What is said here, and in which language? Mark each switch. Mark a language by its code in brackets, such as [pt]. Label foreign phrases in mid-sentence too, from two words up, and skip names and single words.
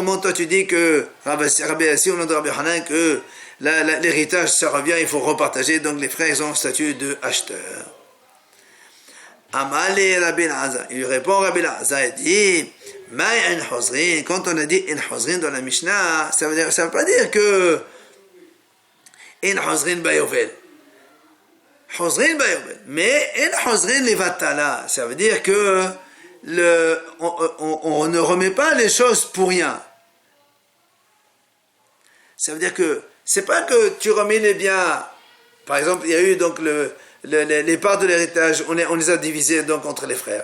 [fr] Comment toi tu dis que Rabbi Assi, au nom de Rabbi Hanan, que l'héritage ça revient, il faut repartager. Donc les frères ils ont le statut de acheteur. [arc] אמר ליה רבי אלעזר. [fr] Il lui répond Rabbi Elazar, il dit [he] מאין חוזרין. [fr] Quand on a dit [he] אין חוזרין [fr] dans la Mishnah, ça veut pas dire que [he] אין חוזרין ביובל. חוזרין ביובל. Mais אין חוזרין לבטלה. [fr] Ça veut dire que on ne remet pas les choses pour rien. Ça veut dire que c'est pas que tu remets les biens. Par exemple, il y a eu donc les parts de l'héritage, on les a divisées donc entre les frères.